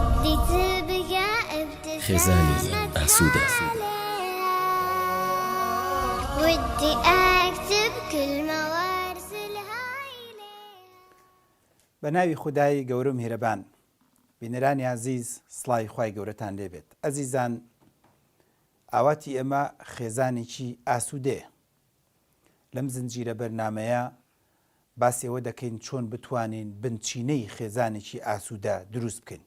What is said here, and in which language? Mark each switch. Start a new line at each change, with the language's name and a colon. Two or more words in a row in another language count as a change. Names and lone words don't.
Central Kurdish: خێزانی ئاسوودە.
Arabic: ودي أكتب كلمة وأرسلها إليك.
Central Kurdish: بەناوی خودای گەورە میهرەبان، بینەرانی عزیز، سڵای خوای گەورەتان لێبێت. ئەزیزان، ئاواتی ئێمە خێزانێکی ئاسوودەیە. لەم زنجیرە بەرنامەیە باسی ئەوە دەکەین چۆن بتوانین بنچینەی خێزانێکی ئاسوودە دروست بکەین.